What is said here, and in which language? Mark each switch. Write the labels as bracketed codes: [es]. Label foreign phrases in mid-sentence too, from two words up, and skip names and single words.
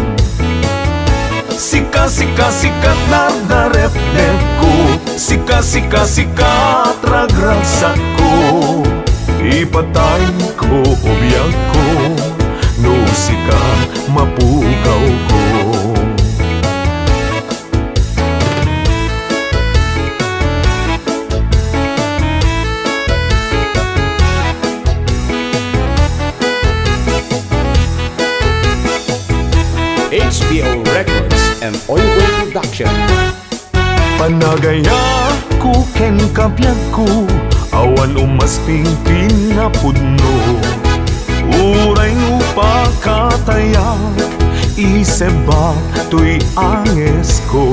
[ilo] Sika sika sikat nardarep-dep ko. Sika sika sikat ragragsak ko. Ipatay ko obiyag ko no sika mapukaw ko. [en] HBO Records and Oyboy Production. [ilo] Panagaya ko ken kapyag ko awan umasping pinapudno. Uray no pakatayak iseba to'y anges ko.